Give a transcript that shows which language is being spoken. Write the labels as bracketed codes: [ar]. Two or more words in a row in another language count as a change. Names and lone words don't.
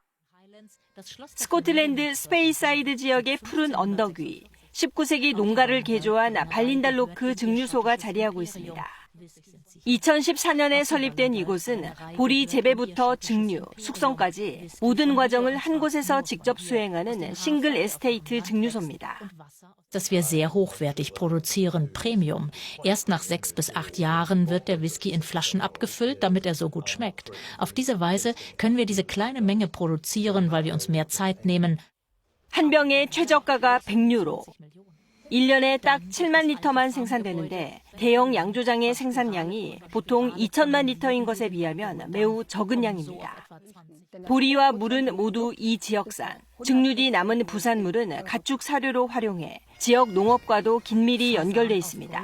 [ko] 스코틀랜드 스페이사이드 지역의 푸른 언덕 위 19세기 농가를 개조한 발린달로크 증류소가 자리하고 있습니다. 2014년에 설립된 이곳은 보리 재배부터 증류, 숙성까지 모든 과정을 한 곳에서 직접 수행하는 싱글 에스테이트 증류소입니다. [de] Dass wir sehr hochwertig produzieren, Premium. Erst nach 6 bis 8 Jahren wird der Whisky in Flaschen abgefüllt, damit er so gut schmeckt. Auf diese Weise können wir diese kleine Menge produzieren, weil wir uns mehr Zeit nehmen. [ko] 한 병의 최저가가 100유로. 1년에 딱 7만 리터만 생산되는데 대형 양조장의 생산량이 보통 2천만 리터인 것에 비하면 매우 적은 양입니다. 보리와 물은 모두 이 지역산, 증류 뒤 남은 부산물은 가축 사료로 활용해 지역 농업과도 긴밀히 연결돼 있습니다.